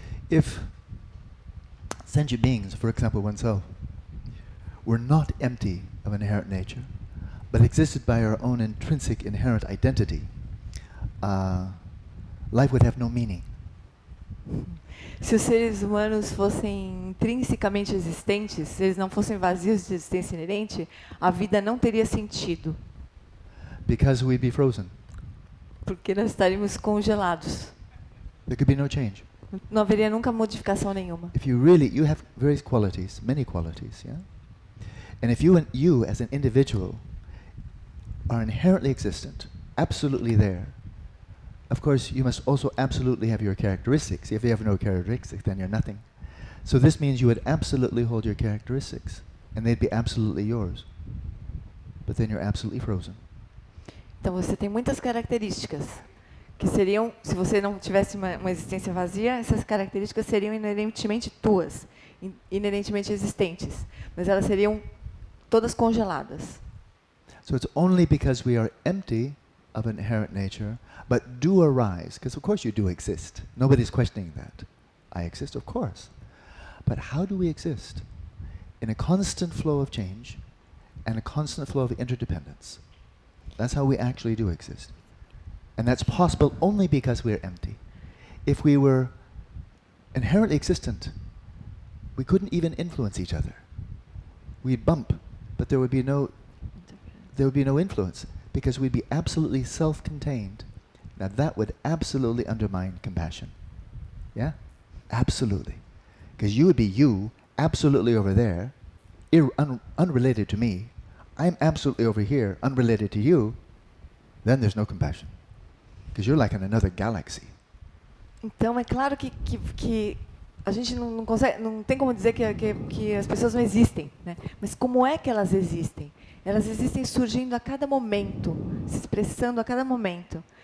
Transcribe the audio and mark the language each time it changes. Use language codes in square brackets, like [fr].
[en] If sentient beings, for example oneself, were not empty of inherent nature, but existed by our own intrinsic inherent identity, life would have no meaning. [pt] Se os seres humanos fossem intrinsecamente existentes, se eles não fossem vazios de existência inerente, a vida não teria sentido. [en] Because we'd be frozen. [pt] Porque nós estaríamos congelados. [en] There could be no change. [pt] Não haveria nunca modificação nenhuma. [en] If you have various qualities, many qualities, yeah? And if you as an individual are inherently existent, absolutely there, of course you must also absolutely have your characteristics. If you have no characteristics, then you're nothing. So this means you would absolutely hold your characteristics, and they'd be absolutely yours. But then you're absolutely frozen. [pt] Então você tem muitas características que seriam, se você não tivesse uma existência vazia, essas características seriam inerentemente tuas, inerentemente existentes, mas elas seriam todas congeladas. [en] So it's only because we are empty of inherent nature, but do arise, because of course you do exist. Nobody's questioning that. I exist, of course. But how do we exist? In a constant flow of change and a constant flow of interdependence. That's how we actually do exist. And that's possible only because we're empty. If we were inherently existent, we couldn't even influence each other. We'd bump, but there would be no influence because we'd be absolutely self-contained. Now that would absolutely undermine compassion. Yeah? Absolutely. Because you would be you, absolutely over there, unrelated to me. I'm absolutely over here, unrelated to you. Then there's no compassion. Because you're like in another galaxy. [pt] Então é claro que a gente não consegue, não tem como dizer que as pessoas não existem, né? Mas como é que elas existem? Elas existem surgindo a cada momento, se expressando a cada momento.